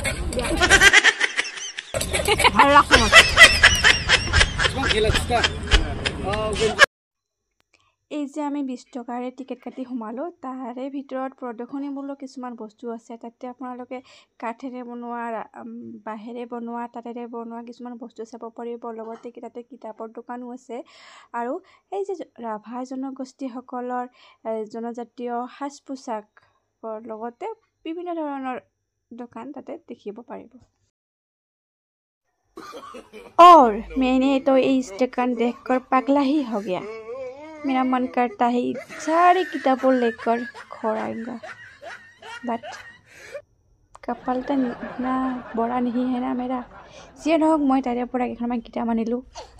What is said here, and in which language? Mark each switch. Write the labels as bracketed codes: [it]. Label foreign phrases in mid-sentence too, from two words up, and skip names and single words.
[as] ভাল লাগছে এই যে আমি 20 টকাৰে টিকেট কাটি সোমালো তাৰে ভিতৰত প্ৰদৰ্শনীমূলক কিছুমান বস্তু আছে তাতে আপোনালোকে কাঠেৰে বনোৱা বাঁহেৰে বনোৱা তাতেৰে বনোৱা কিছুমান বস্তু চাব পাৰিব লগতে তাতে কিতাপৰ দোকানো আছে আৰু এই যে ৰাভা জনগোষ্ঠীসকলৰ জনজাতীয় সাজ পোছাকৰ লগতে বিভিন্ন ধৰণৰ দোকান তাতে দেখিব পাৰিব [hi] और मैंने तो इस ढक्कन देखकर पगला ही हो गया। मेरा मन करता है सारी किताबों लेकर घर आऊँगा, बट कपाल तो इतना बड़ा नहीं है ना मेरा। [as] যিয়ে নহওক মই তাৰে পৰা কেইখনমান কিতাপ আনিলোঁ।